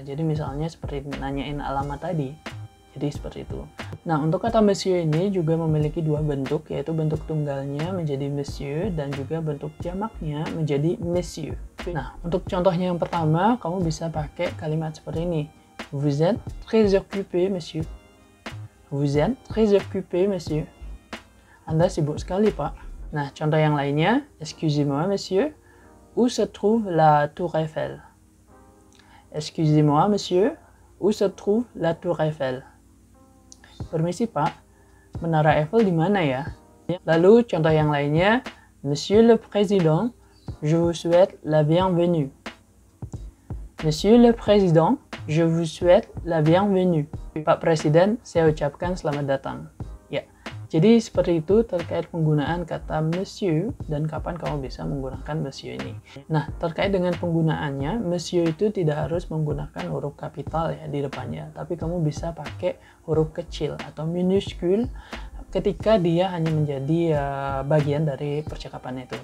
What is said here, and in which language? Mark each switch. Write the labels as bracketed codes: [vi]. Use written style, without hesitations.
[id] Jadi misalnya seperti nanyain alamat tadi. Jadi seperti itu. Nah, untuk kata monsieur ini juga memiliki 2 bentuk, yaitu bentuk tunggalnya menjadi monsieur dan juga bentuk jamaknya menjadi messieurs. Nah, untuk contohnya yang pertama, kamu bisa pakai kalimat seperti ini. [fr] Vous êtes très occupé, monsieur. Vous êtes très occupé, monsieur. [id] Anda sibuk sekali, Pak. Nah, contoh yang lainnya, excusez-moi, monsieur, où se trouve la Tour Eiffel? [fr] Excusez-moi, monsieur, où se trouve la Tour Eiffel? [id] Permisi, Pak, Menara Eiffel di mana ya? Lalu contoh yang lainnya, Monsieur le Président, je vous souhaite la bienvenue. [fr] Monsieur le Président, je vous souhaite la bienvenue. [id] Pak Presiden, saya ucapkan selamat datang. Ya. Jadi seperti itu terkait penggunaan kata monsieur dan kapan kamu bisa menggunakan monsieur ini. Nah, terkait dengan penggunaannya, monsieur itu tidak harus menggunakan huruf kapital ya di depannya, tapi kamu bisa pakai huruf kecil atau minuscule ketika dia hanya menjadi bagian dari percakapan itu.